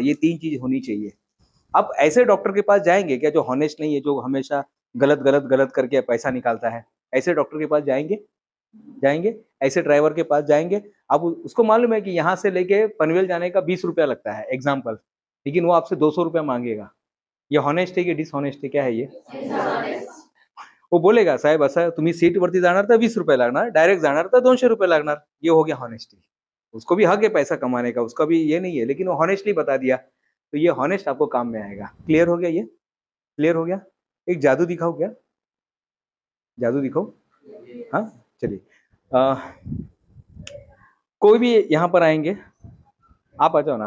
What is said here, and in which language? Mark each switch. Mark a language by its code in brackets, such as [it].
[hi] ये 3 चीज होनी चाहिए। आप ऐसे डॉक्टर के पास जाएंगे क्या जो हॉनेस्ट नहीं है, जो हमेशा गलत गलत गलत करके पैसा निकालता है? ऐसे डॉक्टर के पास जाएंगे? जाएंगे? ऐसे ड्राइवर के पास जाएंगे? आप उसको मालूम है कि यहाँ से लेके पनवेल जाने का 20 रुपया लगता है एग्जाम्पल, लेकिन वो आपसे 200 रुपया मांगेगा। ये हॉनेस्ट है कि डिसहॉनेस्ट है? क्या है ये? वो बोलेगा [mr] साहेब असं तुम्ही सीट वरती जाणार तर 20 रुपये लागणार, डायरेक्ट जाणार तर 200 रुपये लागणार। [hi] ये हो गया हॉनेस्टी। उसको भी हक है पैसा कमाने का, उसका भी ये नहीं है, लेकिन वो हॉनेस्टली बता दिया, तो ये हॉनेस्ट आपको काम में आएगा। क्लियर हो गया? ये क्लियर हो गया? एक जादू दिखाओ क्या? जादू दिखाओ। हाँ चलिए, कोई भी यहाँ पर आएंगे, आप आ जाओ ना।